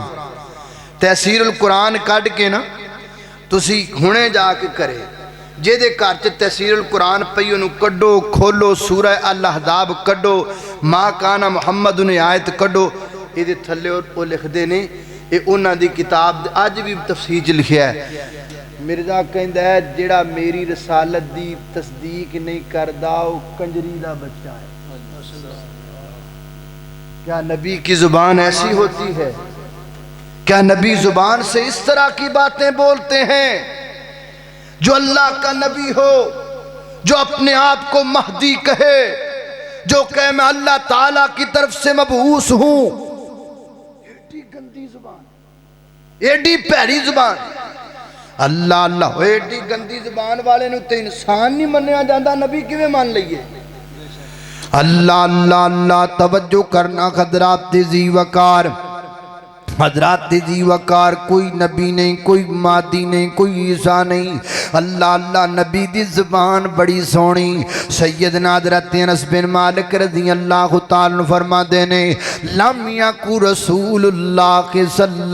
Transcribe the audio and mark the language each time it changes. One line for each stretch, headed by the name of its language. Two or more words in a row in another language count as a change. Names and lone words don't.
Punjabi: تفسیر القرآن کڈ کے نا تسی ہنے جا کے کرے جے دے گھر چ تفسیر القرآن پئی انہوں کڈو کھولو سورہ الاحزاب کڈو
Arabic: ما کان محمد
Punjabi: نے آیت کڈو یہ دے تھلے اور لکھ دے نے یہ انہاں دی کتاب اج بھی تفسیر چ لکھیا ہے۔ مرزا کہندا ہے جڑا میری رسالت دی تصدیق نہیں کردا او کنجری دا بچہ ہے۔
Urdu: کیا نبی کی زبان ایسی ہوتی ہے؟ کیا نبی زبان سے اس طرح کی باتیں بولتے ہیں؟ جو اللہ کا نبی ہو، جو اپنے آپ کو مہدی کہے، جو کہے میں اللہ تعالیٰ کی طرف سے مبعوث ہوں،
Punjabi: ایڈی گندی زبان، ایڈی پیڑی زبان، اللہ اللہ ایڈی گندی زبان والے نو تے انسان نہیں منیا جاندہ، نبی کیویں مان لئیے؟ اللہ اللہ اللہ توجہ کرنا حضرات ذی وقار، حضرات ذی وقار، کوئی نبی نہیں، کوئی مادی نہیں، کوئی عیسیٰ نہیں، اللہ اللہ نبی دی زبان بڑی سونی۔ سیدنا حضرت انس بن مالک رضی اللہ تعالیٰ فرما دینے
Arabic: لم یکن رسول اللہ صلی